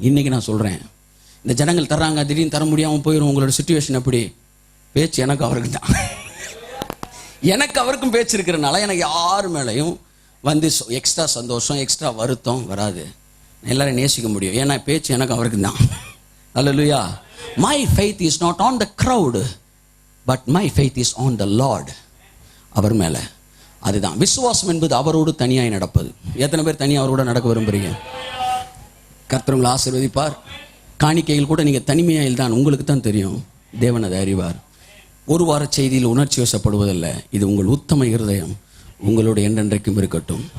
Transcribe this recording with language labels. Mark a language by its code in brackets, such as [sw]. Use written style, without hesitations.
[ta] இன்னைக்கு நான் சொல்றேன், இந்த ஜனங்கள் தர்றாங்க, திடீர்னு தர முடியாம போயிடும். உங்களோட சிச்சுவேஷன் எப்படி? பேச்சு எனக்கு அவருக்கு தான். எனக்கு அவருக்கும் பேச்சு இருக்கிறனால எனக்கு யார் மேலையும் எக்ஸ்ட்ரா சந்தோஷம், எக்ஸ்ட்ரா வருத்தம் வராது. எல்லாரும் நேசிக்க முடியும். ஏன்னா பேச்சு எனக்கு அவருக்கு தான். அல்லேலூயா. [en] My faith is not on the crowd, but my faith is on the Lord. [ta] அவர் மேல. அதுதான் விசுவாசம் என்பது அவரோடு தனியாய் நடப்பது. எத்தனை பேர் தனியாக அவரோட நடக்க விரும்புறீங்க? கர்த்தர் உங்களை ஆசீர்வதிப்பார். காணிக்கைகள் கூட நீங்க தனிமையாயில் தான், உங்களுக்கு தான் தெரியும். தேவன் அதை அறிவார். ஒரு வார செய்தியில் உணர்ச்சி வசப்படுவதல்ல, இது உங்கள் உத்தம இருதயம் உங்களோட என்றென்றைக்கும் இருக்கட்டும்.